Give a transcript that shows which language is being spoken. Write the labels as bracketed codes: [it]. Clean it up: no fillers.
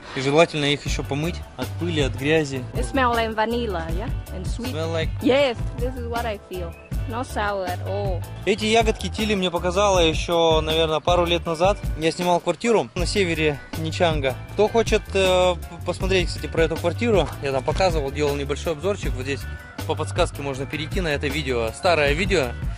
[ru] И желательно их еще помыть от пыли, от грязи. [en] It smells like vanilla, yeah, and sweet. Smell like... Yes, this is what I feel. Not sour at all. [ru] Эти ягодки Тили мне показала еще, наверное, пару лет назад. Я снимал квартиру на севере Ничанга. Кто хочет посмотреть, кстати, про эту квартиру, я там показывал, делал небольшой обзорчик. Вот здесь по подсказке можно перейти на это видео, старое видео.